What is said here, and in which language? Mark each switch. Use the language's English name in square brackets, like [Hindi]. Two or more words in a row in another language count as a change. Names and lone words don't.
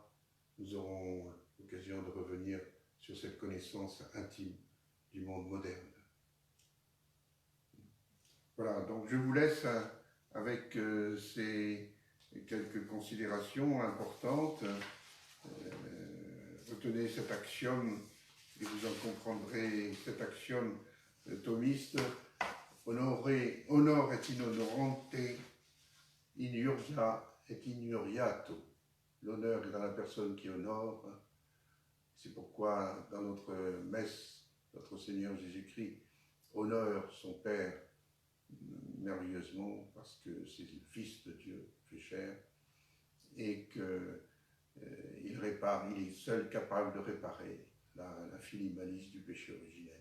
[French] Nous aurons l'occasion de revenir sur cette connaissance intime du monde moderne. Voilà, donc je vous laisse avec ces quelques considérations importantes. Retenez cet axiome et vous en comprendrez cet axiome thomiste. [Latin] Honor et inhonorante, inuria et inuriato. [French] L'honneur est dans la personne qui honore. C'est pourquoi dans notre messe, notre Seigneur Jésus-Christ honore son Père merveilleusement parce que c'est le Fils de Dieu fait chair et que il répare, il est seul capable de réparer l'infinie malice du péché originel.